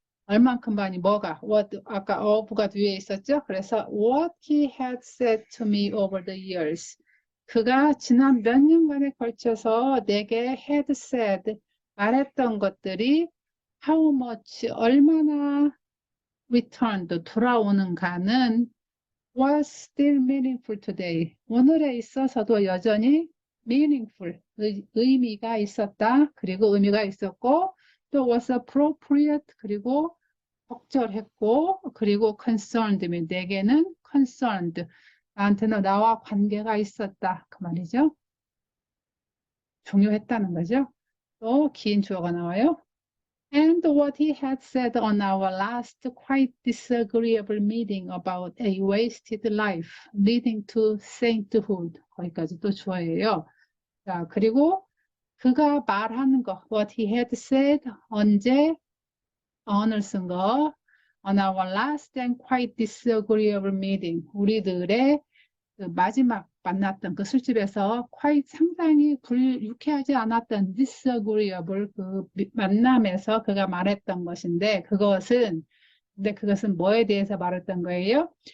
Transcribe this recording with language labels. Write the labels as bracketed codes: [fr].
[ko] 얼만큼 많이 뭐가 what 아까 of가 뒤에 있었죠? [en] 그래서 what he had said to me over the years. [ko] 그가 지난 몇 년간에 걸쳐서 내게 had said 말했던 것들이 how much 얼마나 returned 돌아오는가는 [en] was still meaningful today. [ko] 오늘에 있어서도 여전히 meaningful 의미가 있었다. 그리고 의미가 있었고 또 was appropriate 그리고 적절했고 그리고 concerned 내게는 concerned 나한테는 나와 관계가 있었다 그 말이죠. 중요했다는 거죠. 또 긴 주어가 나와요. [en] And what he had said on our last quite disagreeable meeting about a wasted life leading to sainthood [ko] 거기까지 또 주어예요. 자 그리고 그가 말하는 거 [en] what he had said [ko] 언제 on을 쓴 거 [en] on our last and quite disagreeable meeting [ko] 우리들의 그 마지막 만났던 그 술집에서 quite 상당히 유쾌하지 않았던 disagreeable 그 만남에서 그가 말했던 것인데 그것은 뭐에 대해서 말했던 거예요?